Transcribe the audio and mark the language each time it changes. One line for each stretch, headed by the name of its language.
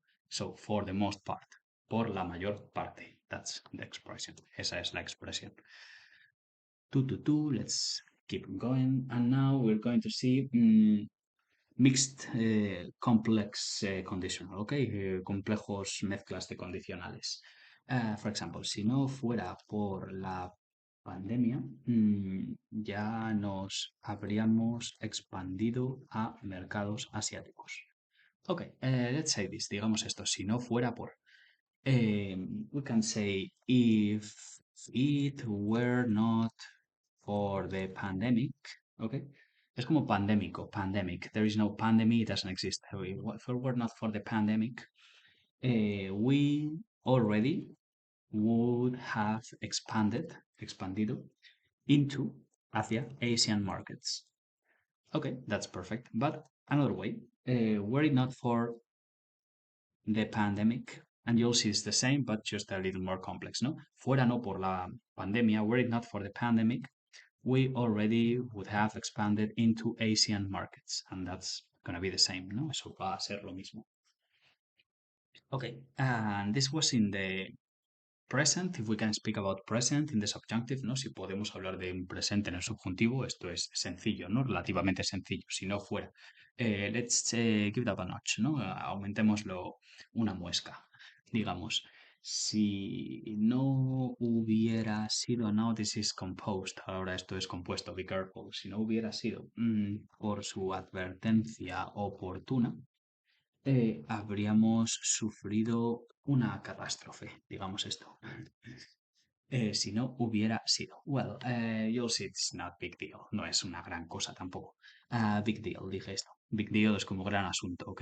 English: So, for the most part,
Spanish: por la mayor parte,
English: that's the expression.
Spanish: Esa es la expresión.
English: Let's keep going. And now we're going to see mixed complex conditional, okay?
Spanish: Complejos mezclas de condicionales.
English: For example,
Spanish: si no fuera por la pandemia, ya nos habríamos expandido a mercados asiáticos.
English: Okay, let's say this,
Spanish: digamos esto, si no fuera por.
English: We can say if it were not for the pandemic, okay?
Spanish: Es como pandémico, pandemic.
English: There is no pandemic, it doesn't exist. If it were not for the pandemic, we already would have expandido into hacia Asian markets. Okay, that's perfect. But another way, were it not for the pandemic, and you'll see it's the same, but just a little more complex, ¿no?
Spanish: Fuera no por la pandemia,
English: were it not for the pandemic, we already would have expanded into Asian markets, and that's going to be the same, ¿no?
Spanish: Eso va a ser lo mismo. Okay,
English: and this was in the present, if we can speak about present in the subjunctive, ¿no?
Spanish: Si podemos hablar de un presente en el subjuntivo, esto es sencillo, ¿no? Relativamente sencillo. Si no fuera,
English: let's give it up a notch,
Spanish: ¿no? Aumentémoslo una muesca. Digamos, si no hubiera sido,
English: now this is composed,
Spanish: ahora esto es compuesto,
English: be careful.
Spanish: Si no hubiera sido por su advertencia oportuna, habríamos sufrido una catástrofe, digamos esto. Si no hubiera sido.
English: Well, you'll see it's not big deal.
Spanish: No es una gran cosa tampoco. Big deal, dije esto. Big deal es como gran asunto, ¿ok?